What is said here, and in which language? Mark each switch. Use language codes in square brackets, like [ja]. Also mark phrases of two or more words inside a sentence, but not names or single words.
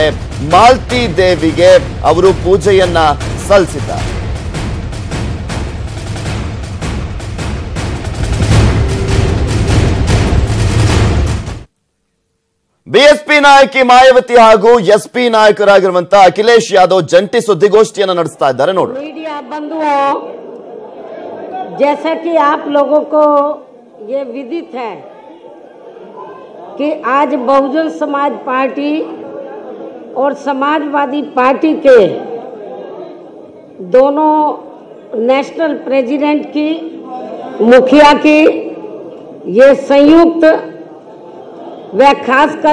[kn] ಮಾಲ್ತಿ ದೇವಿಗೆ ಅವರು ಪೂಜೆಯನ್ನ ಸಲ್ಲಿಸಿದ್ದಾರೆ. ಬಿಎಸ್ಪಿ ನಾಯಕಿ ಮಾಯಾವತಿ ಹಾಗೂ ಎಸ್ಪಿ ನಾಯಕರಾಗಿರುವಂತಹ ಅಖಿಲೇಶ್ ಯಾದವ್ ಜಂಟಿ ಸುದ್ದಿಗೋಷ್ಠಿಯನ್ನು ನಡೆಸ್ತಾ ಇದ್ದಾರೆ. ನೋಡಿ, [hi] मीडिया बंधुओं, जैसा कि आप लोगों को ये विदित है कि आज बहुजन समाज पार्टी और समाजवादी पार्टी के दोनों [en] National President [hi] की, मुखिया की ये संयुक्त व खासकर